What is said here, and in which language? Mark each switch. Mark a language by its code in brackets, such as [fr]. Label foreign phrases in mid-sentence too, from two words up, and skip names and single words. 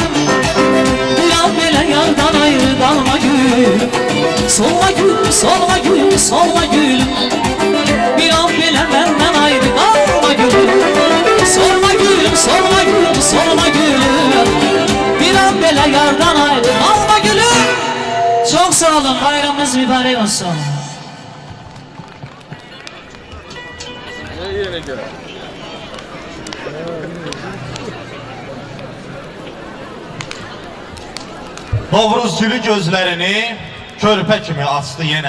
[tr] Bir an bile yardan ayrı kalma gülüm. Solma gülüm, solma gülüm, solma gülüm. Bir an bile benden ayrı kalma gülüm. Solma gülüm, solma gülüm, solma gülüm. Bir an bile yardan ayrı kalma gülüm. Çok sağ olun, bayramınız mübarek olsun. [az] Novruz gülü gözlerini körpə kimi açdı yenə.